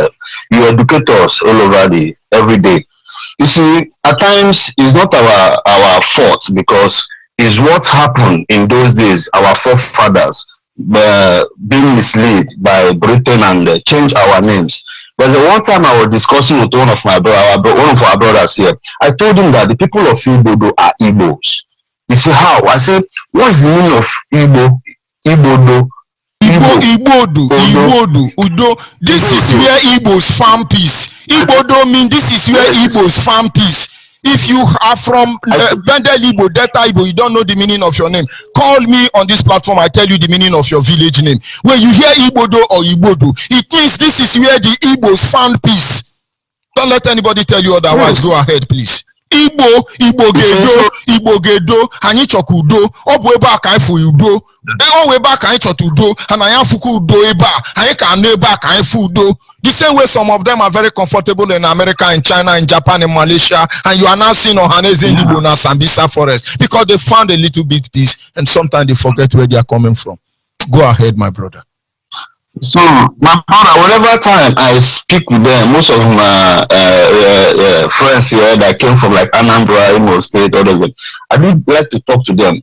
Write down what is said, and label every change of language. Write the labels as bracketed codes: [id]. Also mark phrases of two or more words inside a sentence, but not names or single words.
[en] You educate us all over every day. You see, at times it's not our fault because it's what happened in those days, our forefathers being misled by Britain and change our names. There's one time I was discussing with one of our brothers here. I told him that the people of Igbodo are Igbos. You see how? I said, what's the meaning of Igbo? Igbodo. Igbodo. Udo. This is where Igbos farm peace. Igbodo means this is where Igbos farm peace. If you are from Bendel Igbo, Delta Igbo, you don't know the meaning of your name. Call me on this platform, I tell you the meaning of your village name. When you hear Igbodo or Igbodo, it means this is where the Igbos found peace. Don't let anybody tell you otherwise. Go ahead, please. [ig] Igbo gedo, anyị chọkwa udo, ọ bụ ebe a ka anyị fụ udo. Ọ ebe a ka anyị chọta udo, and anyị afụkwa udo ebe a, anyị ka anọ ebe a ka anyị fụ udo. [en] The same way some of them are very comfortable in America, in China, in Japan, in Malaysia, and you are now seeing Ohaneze Ndigbo na Sambisa forest because they found a little bit peace, and sometimes they forget where they are coming from. Go ahead, my brother. So, my brother, whenever time I speak with them, most of my friends here that came from like Anambra, Imo State, others, I do like to talk to them.